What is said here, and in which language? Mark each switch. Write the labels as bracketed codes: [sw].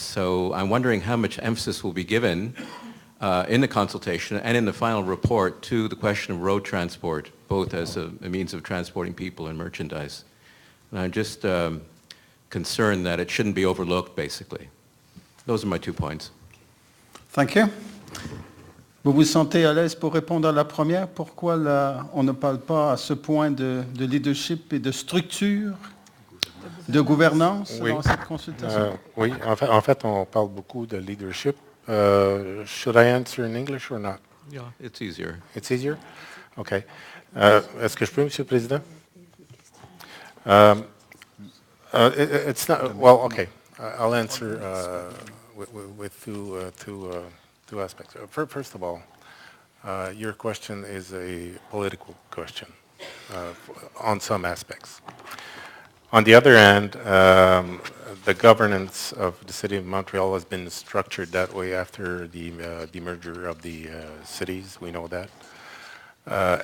[en] So I'm wondering how much emphasis will be given in the consultation and in the final report to the question of road transport, both as a means of transporting people and merchandise. And I'm just concerned that it shouldn't be overlooked, basically. Those are my 2 points. Thank you. [fr] Vous vous sentez à l'aise pour répondre à la première? Pourquoi on ne parle pas à ce point de leadership et de structure, de gouvernance dans cette consultation? Oui, en fait, on parle beaucoup de leadership. [en] Should I answer in English or not? Yeah, it's easier. It's easier? Okay. [fr] Est-ce que je peux, Monsieur le Président? [en] It's not, well, okay. I'll answer with two aspects. First of all, your question is a political question on some aspects. On the other hand, the governance of the City of Montreal has been structured that way after the merger of the cities, we know that.